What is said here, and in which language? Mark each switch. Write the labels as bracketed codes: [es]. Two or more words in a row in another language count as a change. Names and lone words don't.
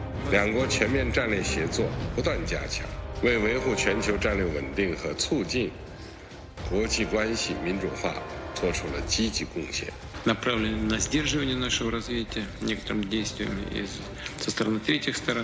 [zh] 两国全面战略协作不断加强，为维护全球战略稳定和促进国际关系民主化做出了积极贡献。 [ru] направлены на сдерживание нашего развития некоторыми действиями со стороны третьих сторон.